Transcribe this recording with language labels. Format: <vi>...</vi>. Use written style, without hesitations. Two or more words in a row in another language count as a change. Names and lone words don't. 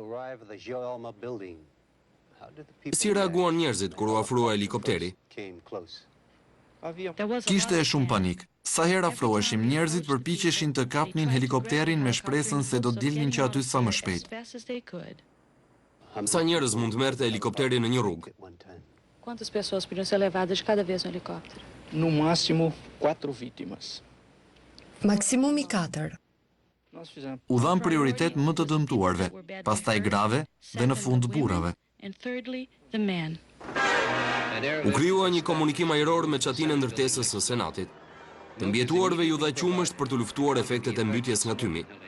<sq>Si reaguan njerëzit kur u afrua helikopteri? Kishte e shumë panik. Sa herë afroheshim, njerëzit përpiqeshin të kapnin helikopterin me shpresën se do të dilnin që aty sa më shpejt. Sa njerëz mund të merrte helikopteri në një rrugë?</sq> <pt>Quantas pessoas podiam ser levadas cada vez no helicóptero? No máximo 4 vítimas.</pt> <sq>Maksimumi 4. U dhan prioritet më të dëmtuarve, pastaj grave dhe në fund burrave. U krijua një komunikim ajror me çatinë e ndërtesës së Senatit. Të mbjetuarve ju dha qumësht për të luftuar efektet e mbytjes nga tymi.</sq>